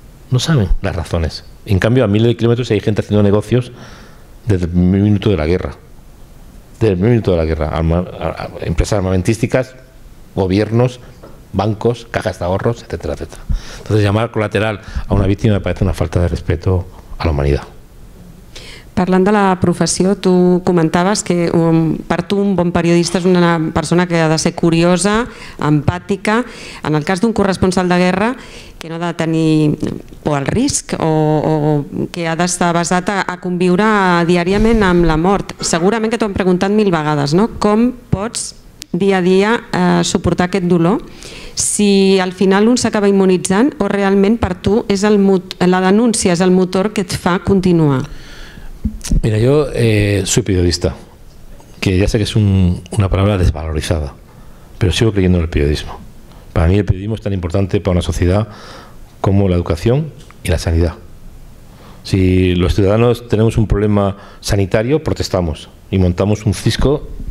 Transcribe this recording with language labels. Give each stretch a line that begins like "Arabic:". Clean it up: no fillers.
Spanish: No saben las razones. En cambio, a miles de kilómetros hay gente haciendo negocios desde el primer minuto de la guerra. Desde el primer minuto de la guerra. Empresas armamentísticas, gobiernos, bancos, cajas de ahorros, etcétera, etcétera. Entonces, llamar colateral a una víctima me parece una falta de respeto a la humanidad.
Catalan: Parlant de la professió, tu comentaves que per tu un bon periodista és una persona que ha de ser curiosa, empàtica. En el cas d'un corresponsal de guerra, que no ha de tenir por al risc o que ha d'estar basat a conviure diàriament amb la mort. Segurament que t'ho han preguntat 1000 vegades, no? Com pots dia a dia suportar aquest dolor si al final un s'acaba immunitzant o realment per tu la denúncia és el motor que et fa continuar?
Spanish: Mira, yo soy periodista, que ya sé que es una palabra desvalorizada, pero sigo creyendo en el periodismo. Para mí el periodismo es tan importante para una sociedad como la educación y la sanidad. Si los ciudadanos tenemos un problema sanitario, protestamos y montamos un cisco